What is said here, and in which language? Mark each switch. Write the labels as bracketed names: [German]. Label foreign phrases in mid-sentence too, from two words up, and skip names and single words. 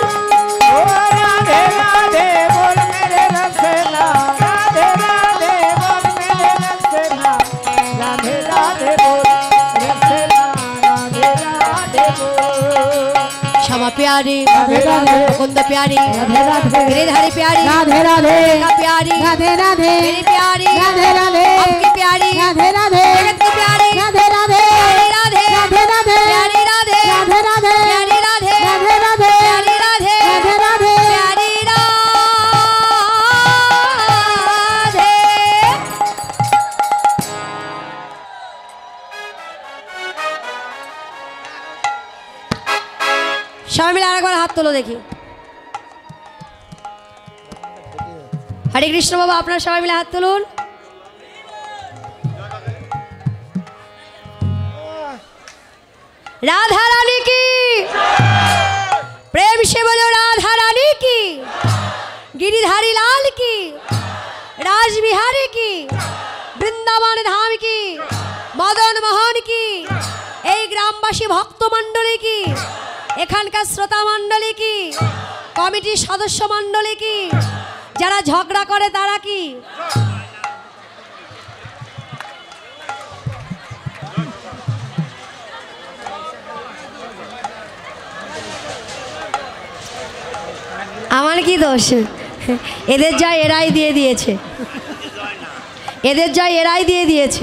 [Hindi] राधे राधे बोल मेरे रसना, राधे राधे बोल मेरे रसना, राधे राधे बोल रसना, राधे राधे बोल। क्षमा प्यारी, राधे राधे मुकुंद प्यारी, राधे राधे गिरिधारी प्यारी, राधे राधे का प्यारी, राधे राधे मेरी प्यारी, राधे राधे आपकी प्यारी, राधे राधे जगत की प्यारी, राधे राधे राधे राधे राधे प्यारी राधे, राधे राधे प्यारी राधे, राधे राधे प्यारी राधे, राधे राधे प्यारी राधे। [Bangla] সবাই মিলে আরেকবার হাত তোলো দেখি। হরে কৃষ্ণ বাবা, আপনারা সবাই মিলে হাত তুলুন। [Hindi] राधा रानी की प्रेम से बोलो राधा रानी की गिरिधारी लाल की राज बिहारी की वृंदावन धाम की मदन मोहन की [Bangla] এই গ্রামবাসী ভক্তমণ্ডলী কি এখানকার শ্রোতা মণ্ডলী কি কমিটির সদস্য মণ্ডলী কি যারা ঝগড়া করে তারা কি আমার কি দোষ এদের যা এরাই দিয়ে দিয়েছে এদের যা এরাই দিয়ে দিয়েছে